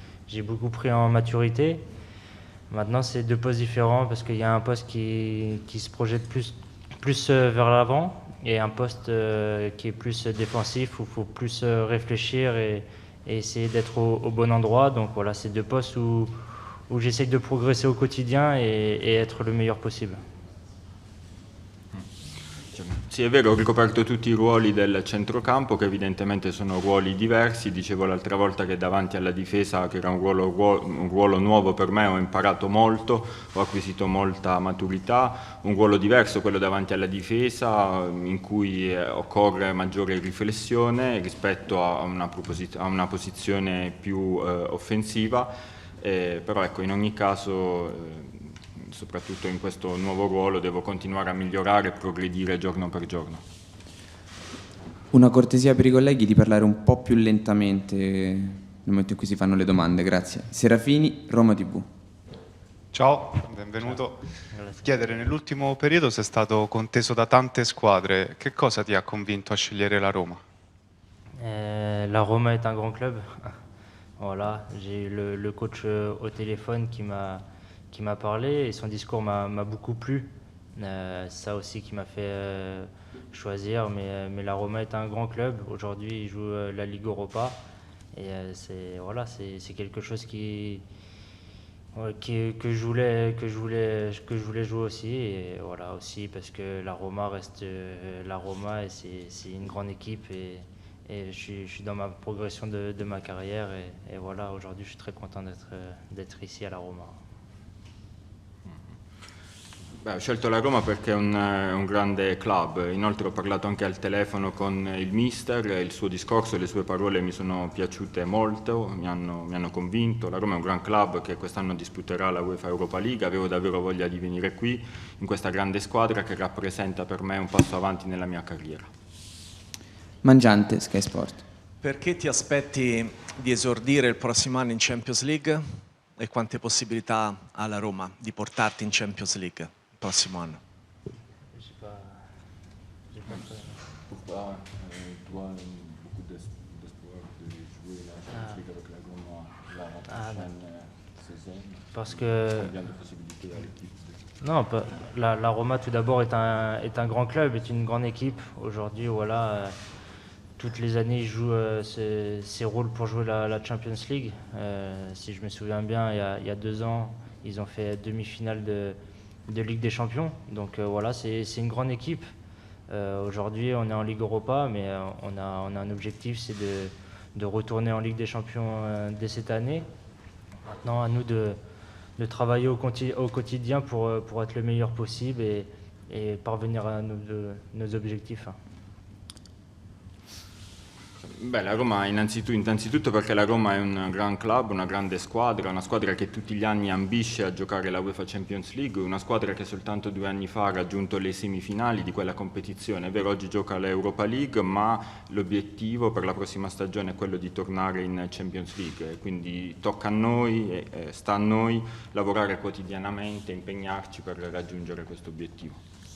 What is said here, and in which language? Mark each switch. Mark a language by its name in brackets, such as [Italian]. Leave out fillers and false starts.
[French] J'ai beaucoup pris en maturité. Maintenant, c'est 2 postes différents parce qu'il y a un poste qui se projette plus vers l'avant et un poste qui est plus défensif où il faut plus réfléchir et essayer d'être au bon endroit. Donc voilà, c'est 2 postes où j'essaye de progresser au quotidien et être le meilleur possible. [Italian] Sì, è vero, ho ricoperto tutti i ruoli del centrocampo, che evidentemente sono ruoli diversi. Dicevo l'altra volta che davanti alla difesa, che era un ruolo nuovo per me, ho imparato molto, ho acquisito molta maturità. Un ruolo diverso, quello davanti alla difesa, in cui occorre maggiore riflessione rispetto a una posizione più offensiva, però ecco, in ogni caso soprattutto in questo nuovo ruolo devo continuare a migliorare e progredire giorno per giorno. Una cortesia per i colleghi di parlare un po' più lentamente nel momento in cui si fanno le domande, grazie. Serafini, Roma TV. Ciao, benvenuto. Chiedere, nell'ultimo periodo sei stato conteso da tante squadre, che cosa ti ha convinto a scegliere la Roma? [French] La Roma est un grand club. Voilà, j'ai eu le coach au téléphone qui m'a parlé et son discours m'a beaucoup plu. C'est ça aussi qui m'a fait choisir, mais la Roma est un grand club. Aujourd'hui, il joue la Ligue Europa et c'est quelque chose que je voulais jouer aussi, et voilà aussi parce que la Roma reste la Roma et c'est une grande équipe et je suis dans ma progression de ma carrière et voilà, aujourd'hui je suis très content d'être ici à la Roma. [Italian] Ho scelto la Roma perché è un grande club. Inoltre ho parlato anche al telefono con il mister, il suo discorso e le sue parole mi sono piaciute molto, mi hanno convinto. La Roma è un gran club che quest'anno disputerà la UEFA Europa League. Avevo davvero voglia di venire qui, in questa grande squadra che rappresenta per me un passo avanti nella mia carriera. Mangiante, Sky Sport. Perché ti aspetti di esordire il prossimo anno in Champions League e quante possibilità ha la Roma di portarti in Champions League il prossimo anno? [French] Pourquoi toi, beaucoup d'espoir de jouer la Champions League avec la Roma la prochaine saison? Parce que Combien de possibilités à l'équipe? Non, la Roma tout d'abord est un grand club, est une grande équipe. Aujourd'hui, voilà, toutes les années, ils jouent ses rôles pour jouer la Champions League. Si je me souviens bien, il y a 2 ans, ils ont fait demi-finale de Ligue des Champions. Donc voilà, c'est une grande équipe. Aujourd'hui, on est en Ligue Europa, mais on a un objectif, c'est de retourner en Ligue des Champions dès cette année. Maintenant, à nous de travailler au quotidien pour être le meilleur possible et parvenir à nos objectifs. [Italian] Beh, la Roma innanzitutto perché la Roma è un gran club, una grande squadra, una squadra che tutti gli anni ambisce a giocare la UEFA Champions League, una squadra che soltanto 2 anni fa ha raggiunto le semifinali di quella competizione. È vero, oggi gioca l'Europa League, ma l'obiettivo per la prossima stagione è quello di tornare in Champions League, quindi tocca a noi, sta a noi lavorare quotidianamente, impegnarci per raggiungere questo obiettivo.